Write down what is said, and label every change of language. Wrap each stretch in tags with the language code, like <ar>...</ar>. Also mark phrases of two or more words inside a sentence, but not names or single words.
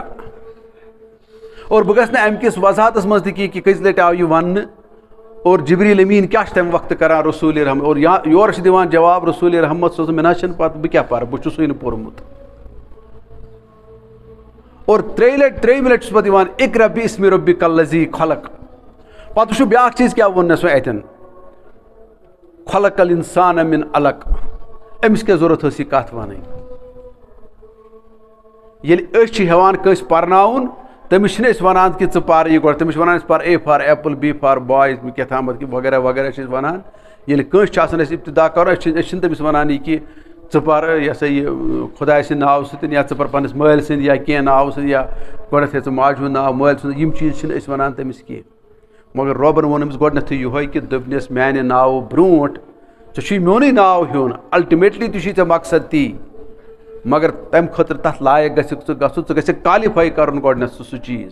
<ks>اور بہٕ گژھٕ نہٕ امہِ کِس وضاحتس منٛز تہِ کینٛہہ کہِ کٔژِ لٹہِ آو یہِ وننہٕ اور جبریٖل امیٖن کیٛاہ چھُ تمہِ وقتہٕ کران رسوٗلِ رحمت اور یورٕ چھِ دِوان جواب رسوٗلِ رحمت صٲب مےٚ نہ حظ چھنہٕ پتہٕ بہٕ کیٛاہ پرٕ بہٕ چھُسٕے نہٕ پوٚرمُت. اور ترٛیٚیِمہِ لٹہِ چھُس پتہٕ یِوان</ks> <ar>اقرا بِاسمِ ربِک الذی خلق.</ar> <ks>پتہٕ وٕچھِو بیاکھ چیٖز کیٛاہ ووٚننس وۄنۍ اتٮ۪ن</ks> <ar>خلق الانسان من علق.</ar> <ks>أمِس کیٛاہ ضوٚرتھ ٲس یہِ کتھ ونٕنۍ ییٚلہِ أسۍ چھِ ہٮ۪وان کٲنٛسہِ پرناوُن تٔمِس چھِنہٕ أسۍ ونان کہِ ژٕ پر یہِ گۄڈٕ تٔمِس چھِ ونان أسۍ پر</ks> <en>A for apple B for bye</en> <ks>کیٛاہ تامتھ وغیرہ وغیرہ چھِ أسۍ ونان. ییٚلہِ کٲنٛسہِ چھِ آسان اَسہِ ابتدا کرُن أسۍ چھِنہٕ تٔمِس ونان یہِ کہِ ژٕ پر یہِ ہسا یہِ خۄداے سٕنٛدِ ناوٕ سۭتۍ یا ژٕ پر پننِس مٲلۍ سٕنٛدِ یا کینٛہہ ناوٕ سۭتۍ یا گۄڈنیٚتھ ہے ژٕ ماجہِ ہُنٛد ناو مٲلۍ سُنٛد یِم چیٖز چھِنہٕ أسۍ ونان تٔمِس کینٛہہ. مگر رۄبن ووٚن أمِس گۄڈنیٚتھٕے یِہوے کہِ دوٚپنس میانہِ ناوٕ برونٛٹھ ژےٚ چھُے میونُے ناو ہیوٚن الٹِمیٹلی تہِ چھُے ژےٚ مقصد تی مگر تمہِ خٲطرٕ تتھ لایق گژھکھ ژٕ گژھُن ژٕ گژھکھ کالِفاے کرُن گۄڈنیٚتھ سُہ چیٖز.</ks>